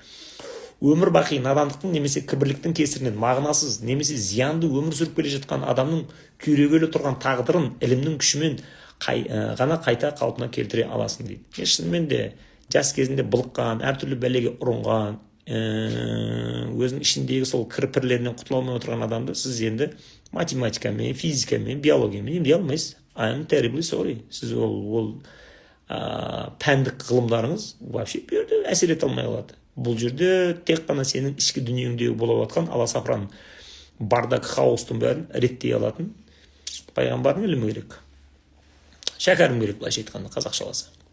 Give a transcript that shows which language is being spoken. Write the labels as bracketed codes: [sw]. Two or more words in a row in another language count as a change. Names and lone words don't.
[kk] Өмір бақи надандықтың немесе кібірліктің кесірінен мағынасыз немесе зиянды өмір сүріп келе жатқан адамның күйрегелі тұрған тағдырын ілімнің күшімен ғана қайта қалпына келтіре аласың дейді. Шынымен де жас кезінде былыққан, әртүрлі бәлеге ұрынған, өзінің ішіндегі сол кірпірлерінен құтыла алмай отырған адамды сіз енді математикамен, физикамен, биологиямен емдей алмайсыз. [en] I am terribly sorry. [kk] Сіз ол пәндік ғылымдарыңыз вообще бұл жерде әсер ете алмай қалады. Бұл жерде тек қана сенің ішкі дүниеңдегі болып жатқан аласапыран бардак хаостың бәрін реттей алатын пайғамбардың ілімі керек. Шәкәрім керек, былайша айтқанда қазақшаласа.